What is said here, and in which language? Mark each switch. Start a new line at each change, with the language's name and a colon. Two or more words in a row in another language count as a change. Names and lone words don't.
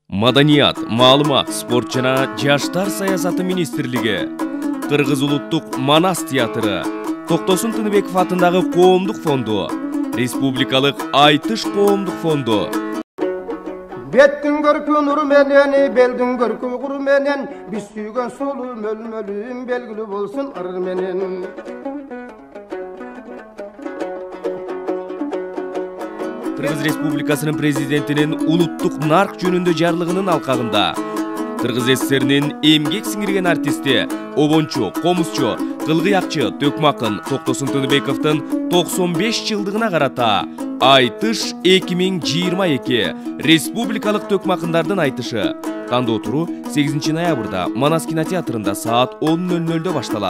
Kyrgyz: Маданият, маалымат, спорт жана жаштар саясаты министрлиги, Кыргыз улуттук Манас театры, Токтосун Тыныбеков атындагы коомдук фонду, Республикалык Айтыш коомдук фонду.
Kazakh: Беттің көркі нұр менен, белдің көркі құр менен, біз сүйген солу мөл-мөлім белгілі болсын ыр менен.
Kyrgyz: Кыргыз Республикасынын президентинин улуттук нарк жөнүндө жарлыгынын алкагында Кыргыз СССРнин эмгек сиңирген артисти, обончу, комузчу, кылгыякчы Төкмакын Токтосун Тыныбековдун 95 жылдыгына карата Айтыш 2022 республикалык Төкмакындардын айтышы тандоо туру 8 ноябрда Манас кинотеатрында саат 10:00 башталат.